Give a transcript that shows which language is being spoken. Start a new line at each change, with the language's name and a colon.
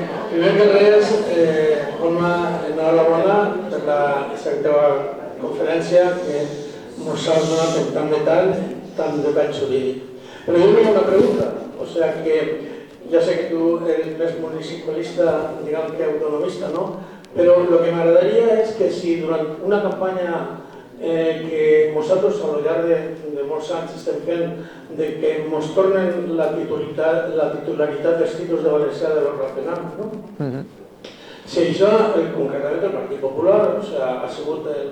Catalan: Primer que res, enhorabona per la teva conferència que ens has donat en tant detall jurídic.
Spanish: Pero yo tengo una pregunta, o sea que ya sé que tú eres más municipalista, digamos que autonomista, ¿no? Pero lo que me agradaría es que si durante una campaña que
Catalan: nosaltres a lo llarg de molts anys estem fent de que ens tornen la titularitat dels títols de valencià de l'Honorat Benat, no? Si això, concretament el Partit Popular, o sea, ha sigut